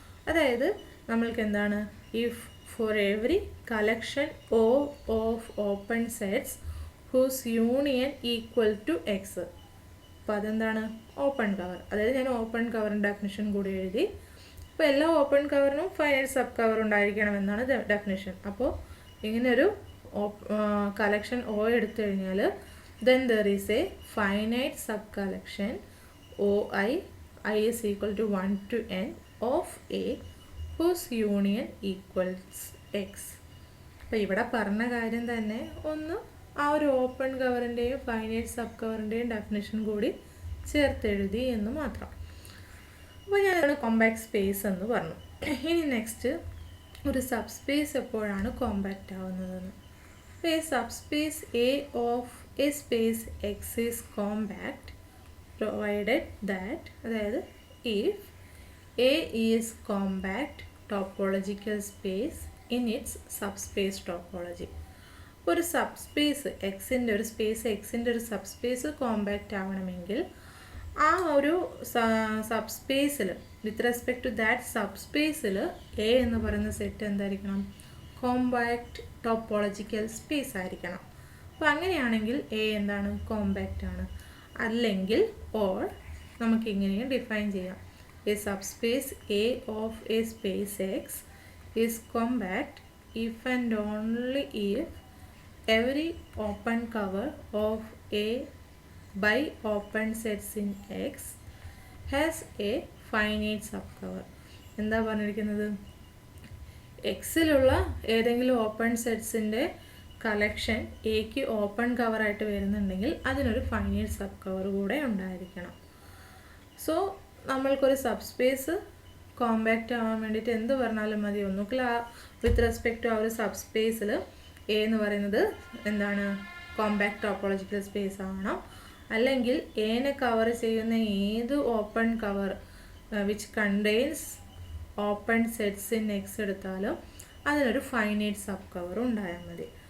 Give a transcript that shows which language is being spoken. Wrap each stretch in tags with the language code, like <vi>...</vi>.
<ml>അതായത് നമ്മൾക്ക് എന്താണ്?</ml> <en>If for every collection O of open sets whose union equal to X.</en> <ml>അപ്പോൾ അതെന്താണ്?</ml> <en>Open cover.</en> <ml>അതായത് ഞാൻ ഓപ്പൺ കവറിൻ്റെ ഡെഫിനിഷൻ കൂടി എഴുതി. അപ്പോൾ എല്ലാ open കവറിനും finite sub cover ഉണ്ടായിരിക്കണമെന്നാണ് definition. അപ്പോൾ ഇങ്ങനെയൊരു കളക്ഷൻ O എടുത്തു കഴിഞ്ഞാൽ</ml> <en>then there is a finite subcollection OI, I is equal to 1 to n of A whose union equals X.</en> <ml>അപ്പോൾ ഇവിടെ പറഞ്ഞ കാര്യം തന്നെ ഒന്ന് ആ ഒരു ഓപ്പൺ കവറിൻ്റെയും ഫൈനൈറ്റ് സബ് കവറിൻ്റെയും ഡെഫിനിഷൻ കൂടി ചേർത്തെഴുതി എന്ന് മാത്രം. അപ്പോൾ ഞാനാണ് കോമ്പാക്റ്റ് സ്പേസ് എന്ന് പറഞ്ഞു. ഇനി നെക്സ്റ്റ് ഒരു സബ് സ്പേസ് എപ്പോഴാണ് compact ആവുന്നതെന്ന്.</ml> <en>A subspace A of a space X is compact provided that, അതായത് if A is compact topological space in its subspace topology.</en> <ml>ഒരു സബ്സ്പേസ് എക്സിൻ്റെ ഒരു സ്പേസ് എക്സിൻ്റെ ഒരു സബ്സ്പേസ് കോമ്പാക്റ്റ് ആവണമെങ്കിൽ ആ ഒരു സബ്സ്പേസിൽ</ml> <en>with respect to that</en> <ml>സബ്സ്പേസിൽ A എന്ന് പറയുന്ന സെറ്റ് എന്തായിരിക്കണം? കോമ്പാക്റ്റ് ടോപ്പോളജിക്കൽ സ്പേസ് ആയിരിക്കണം. അപ്പോൾ അങ്ങനെയാണെങ്കിൽ എ എന്താണ്? കോമ്പാക്റ്റ് ആണ്. അല്ലെങ്കിൽ ഓർ നമുക്കിങ്ങനെയും ഡിഫൈൻ ചെയ്യാം.</ml> <en>A subspace A of a space X is compact if and only if every open cover of A by open sets in X has a finite subcover.</en> <ml>എന്താ പറഞ്ഞിരിക്കുന്നത്? എക്സിലുള്ള ഏതെങ്കിലും open സെറ്റ്സിൻ്റെ collection എക്ക് open കവറായിട്ട് വരുന്നുണ്ടെങ്കിൽ അതിനൊരു finite sub cover കൂടെ ഉണ്ടായിരിക്കണം. So നമ്മൾക്കൊരു subspace compact ആവാൻ വേണ്ടിയിട്ട് എന്ത് പറഞ്ഞാലും മതി, ഒന്നുകിൽ ആ വിത്ത് റെസ്പെക്ട് ടു ആ ഒരു സബ്സ്പേസിൽ എ എന്ന് പറയുന്നത് എന്താണ് കോമ്പാക്റ്റ് ടോപ്പോളജിക്കൽ സ്പേസ് ആവണം, അല്ലെങ്കിൽ എനെ കവർ ചെയ്യുന്ന ഏത് open cover</ml> <en>which contains open sets in X</en> <ml>എടുത്താലും അതിനൊരു ഫൈനൈറ്റ് സബ് കവർ ഉണ്ടായാൽ മതി.</ml>